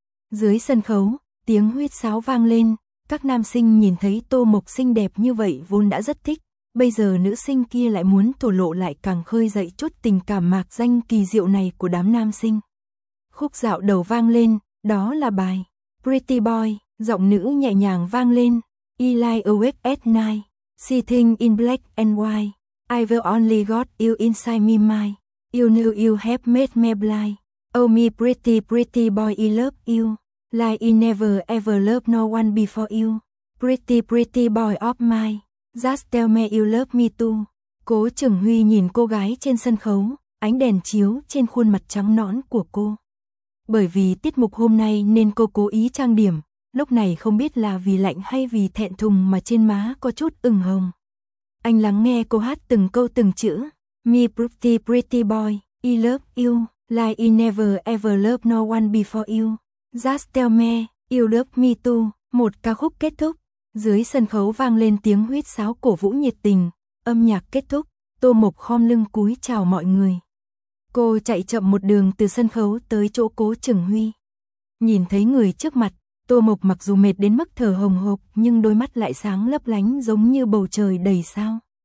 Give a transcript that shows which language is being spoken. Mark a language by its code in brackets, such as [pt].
[vi] Dưới sân khấu, tiếng huýt sáo vang lên, các nam sinh nhìn thấy Tô Mộc xinh đẹp như vậy vốn đã rất thích. Bây giờ nữ sinh kia lại muốn thổ lộ lại càng khơi dậy chút tình cảm mạc danh kỳ diệu này của đám nam sinh. Khúc dạo đầu vang lên, đó là bài Pretty Boy, giọng nữ nhẹ nhàng vang lên. [en] I lie awake at night, sitting in black and white. I've only got you inside me mind. You know you have made me blind. Oh me pretty pretty boy, I love you. Like I never ever loved no one before you. Pretty pretty boy of mine. Just tell me you love me too. [vi] Cố Trường Huy nhìn cô gái trên sân khấu, ánh đèn chiếu trên khuôn mặt trắng nõn của cô. Bởi vì tiết mục hôm nay nên cô cố ý trang điểm, lúc này không biết là vì lạnh hay vì thẹn thùng mà trên má có chút ửng hồng. Anh lắng nghe cô hát từng câu từng chữ. [en] Me pretty pretty boy, I love you, like I never ever loved no one before you. Just tell me, you love me too. [vi] Một ca khúc kết thúc. Dưới sân khấu vang lên tiếng huýt sáo cổ vũ nhiệt tình, âm nhạc kết thúc, Tô Mộc khom lưng cúi chào mọi người. Cô chạy chậm một đường từ sân khấu tới chỗ Cố Trường Huy. Nhìn thấy người trước mặt, Tô Mộc mặc dù mệt đến mức thở hồng hộc nhưng đôi mắt lại sáng lấp lánh giống như bầu trời đầy sao.